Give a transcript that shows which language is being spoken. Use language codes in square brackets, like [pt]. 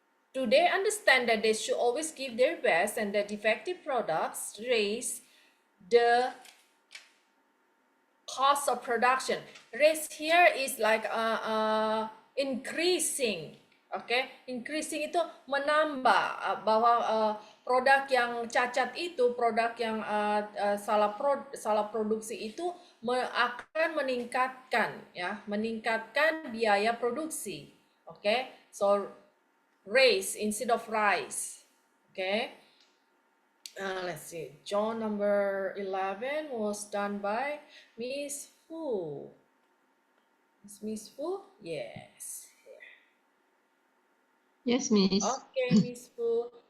[en] Do they understand that they should always give their best and that defective products raise the cost of production? Raise here is like increasing, okay? [id] Increasing itu menambah, bahwa produk yang cacat itu, produk yang salah produksi itu akan meningkatkan, ya, meningkatkan biaya produksi, [en] okay? So raise instead of rise, okay? Let's see, John number 11 was done by Miss Fu. Is Miss Fu? Yes. Yes, Miss. Okay, Miss Fu.